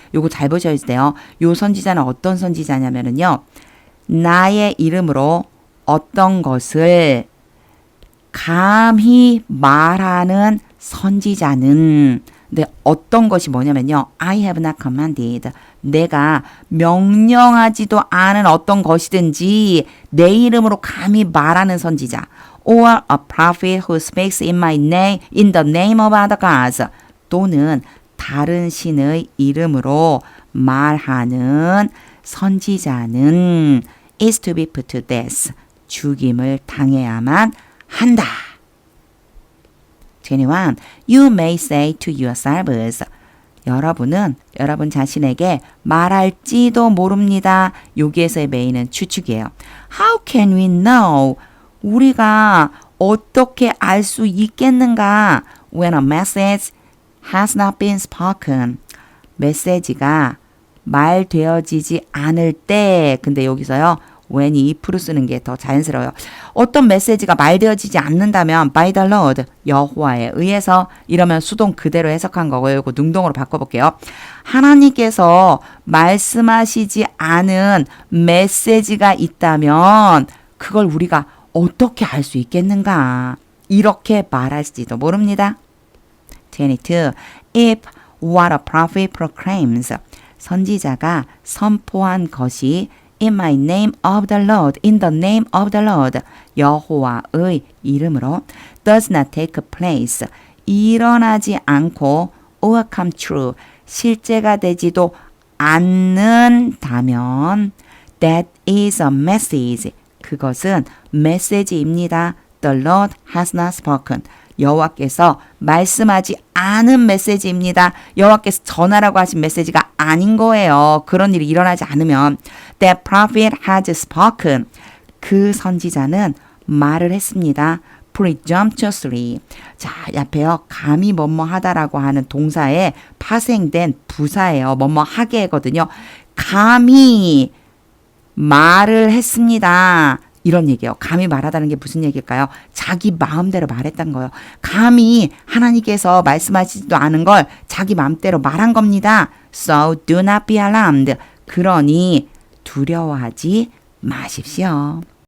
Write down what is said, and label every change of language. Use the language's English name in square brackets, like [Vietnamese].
[Korean] 요거 잘 보셔야 돼요. 요 선지자는 어떤 선지자냐면은요. 나의 이름으로 어떤 것을 감히 말하는 선지자는 근데 어떤 것이 뭐냐면요. [English] I have not commanded. [Korean] 내가 명령하지도 않은 어떤 것이든지 내 이름으로 감히 말하는 선지자. [English] Or a prophet who speaks in my name, in the name of other gods. [Korean] 또는 다른 신의 이름으로 말하는 선지자는 [English] is to be put to death. [Korean] 죽임을 당해야만 한다. 21. [English] You may say to yourselves. [Korean] 여러분은 여러분 자신에게 말할지도 모릅니다. 여기에서의 메인은 추측이에요. [English] How can we know? [Korean] 우리가 어떻게 알 수 있겠는가? [English] When a message has not been spoken. [Korean] 메시지가 말되어지지 않을 때. 근데 여기서요. when이 if로 쓰는 게 더 자연스러워요. 어떤 메시지가 말되어지지 않는다면 [English] by the Lord, [Korean] 여호와에 의해서 이러면 수동 그대로 해석한 거고요. 이거 능동으로 바꿔볼게요. 하나님께서 말씀하시지 않은 메시지가 있다면 그걸 우리가 어떻게 알 수 있겠는가? 이렇게 말할지도 모릅니다. 22. [English] If what a prophet proclaims, [Korean] 선지자가 선포한 것이 [English] in my name of the Lord, in the name of the Lord, [Korean] 여호와의 이름으로 [English] does not take place, [Korean] 일어나지 않고 [English] or come true, [Korean] 실제가 되지도 않는다면 [English] that is a message, [Korean] 그것은 메시지입니다. [English] The Lord has not spoken, [Korean] 여호와께서 말씀하지 않은 메시지입니다. 여호와께서 전하라고 하신 메시지가 아닌 거예요. 그런 일이 일어나지 않으면 [English] That prophet has spoken. [Korean] 그 선지자는 말을 했습니다. [English] Presumptuously. [Korean] 자, 옆에요. 감히 뭐뭐 하다라고 하는 동사에 파생된 부사예요. 뭐뭐 하게거든요. 감히 말을 했습니다. 이런 얘기예요. 감히 말하다는 게 무슨 얘기일까요? 자기 마음대로 말했던 거예요. 감히 하나님께서 말씀하시지도 않은 걸 자기 마음대로 말한 겁니다. [English] So do not be alarmed. [Korean] 그러니 두려워하지 마십시오.